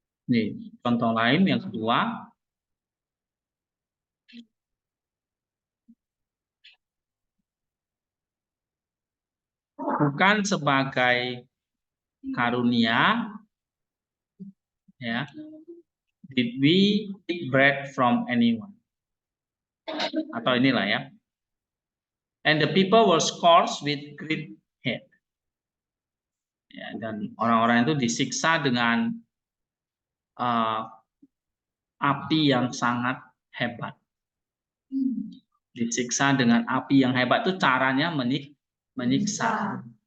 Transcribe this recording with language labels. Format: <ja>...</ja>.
<id>Nih, contoh lain yang kedua. Bukan sebagai karunia, ya.</id> <en>Did we take bread from anyone?</en> <id>Atau inilah ya.</id> <en>And the people were scourged with great hate.</en> <id>Ya, dan orang-orang itu disiksa dengan api yang sangat hebat. Disiksa dengan api yang hebat itu caranya menyiksa.</id>